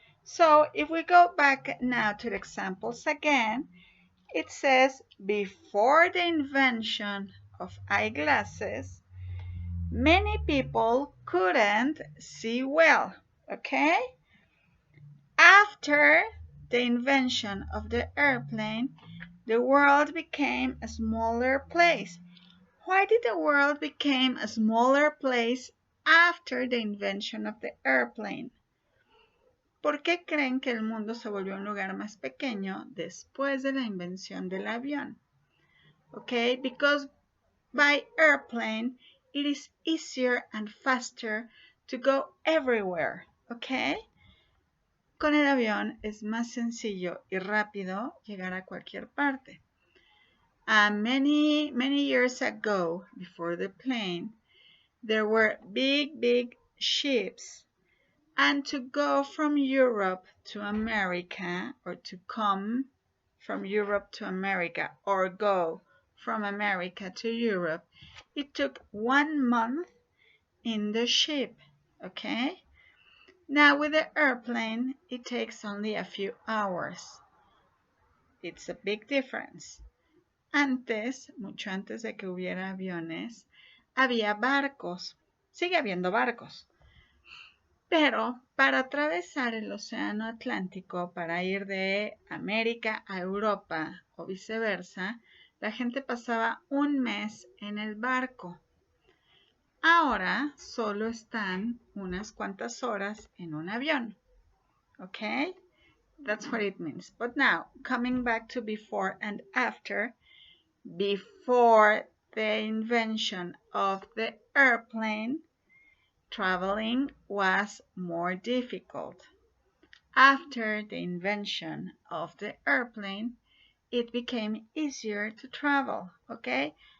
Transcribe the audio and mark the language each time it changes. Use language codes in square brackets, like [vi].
[en] So if we go back now to the examples again, it says before the invention of eyeglasses, many people couldn't see well, okay? After the invention of the airplane, the world became a smaller place. Why did the world become a smaller place after the invention of the airplane? [es] ¿Por qué creen que el mundo se volvió un lugar más pequeño después de la invención del avión? [en] Okay, because by airplane it is easier and faster to go everywhere, okay? [es] Con el avión es más sencillo y rápido llegar a cualquier parte. [en] Many years ago, before the plane, there were big ships. And to go from Europe to America, or to come from Europe to America, or go from America to Europe, it took 1 month in the ship, okay? Now with the airplane, it takes only a few hours. It's a big difference. [es] Antes, mucho antes de que hubiera aviones, había barcos. Sigue habiendo barcos. Pero para atravesar el océano Atlántico, para ir de América a Europa o viceversa, la gente pasaba 1 mes en el barco. Ahora solo están unas cuantas horas en un avión. [en] Okay? That's what it means. But now, coming back to before and after, before the invention of the airplane, traveling was more difficult. After the invention of the airplane, it became easier to travel, okay?